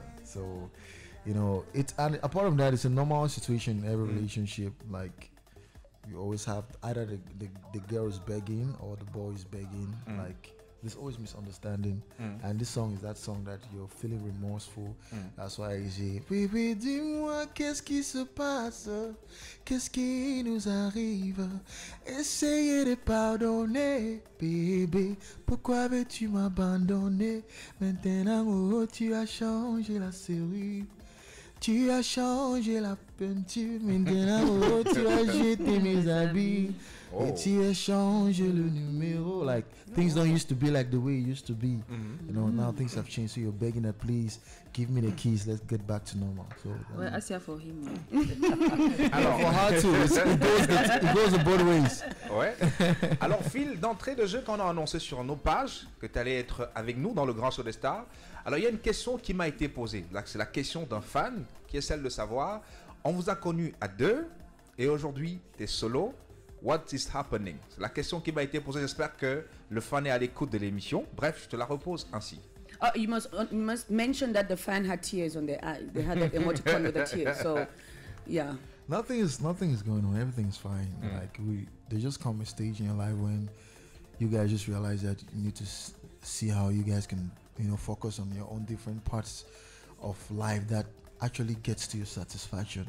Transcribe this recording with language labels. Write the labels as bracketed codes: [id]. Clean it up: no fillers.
[en] So, you know, and apart from that, it's a normal situation in every relationship. Like, you always have either the girl is begging or the boy is begging. Like, there's always misunderstanding. And this song is that song that you're feeling remorseful. That's why I say, [fr] bébé, dis-moi qu'est-ce qui se passe, qu'est-ce qui nous arrive. Essayez de pardonner, bébé. Pourquoi veux-tu m'abandonner? Maintenant, oh, tu as changé la serrure. Tu as changé la peinture. Maintenant, oh, tu as jeté mes habits. Et tu as changé le numéro. [en] Like, things don't used to be like the way it used to be. You know, now things have changed. So you're begging that, please, give me the keys. Let's get back to normal. So, [fr] ouais, assez [en] for him. Alors, for her too. It goes both ways. [fr] Ouais. Alors, Phil, d'entrée de jeu qu'on a annoncé sur nos pages que tu allais être avec nous dans le Grand Show des Stars. Alors, il y a une question qui m'a été posée. C'est la question d'un fan qui est celle de savoir, on vous a connu à deux et aujourd'hui, tu es solo. [en] What is happening? [fr] C'est la question qui m'a été posée. J'espère que le fan est à l'écoute de l'émission. Bref, je te la repose ainsi. [en] You must mention that the fan had tears on their eyes. They had that emoticon with the tears. So, yeah. Nothing is going on. Everything's fine. Like there just come a stage in your life when you guys just realize that you need to see how you guys can, you know, focus on your own different parts of life that actually gets to your satisfaction.